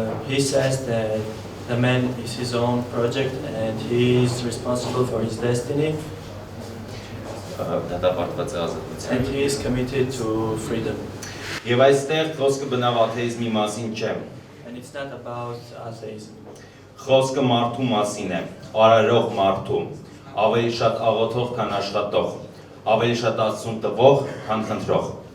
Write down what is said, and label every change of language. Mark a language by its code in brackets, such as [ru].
[en] He says that the man is his own project and he is responsible for his destiny. And he is committed to freedom. [hy] Եվ այստեղ խոսքը բնավ աթեիզմի մասին չէ։ [en] And it's not about atheism. [hy] Խոսքը մարդու մասին է, արարող մարդու, ավելի շատ աղոթող, քան աշխատող, ավելի շատ Աստծուն տվող, քան խնդրող։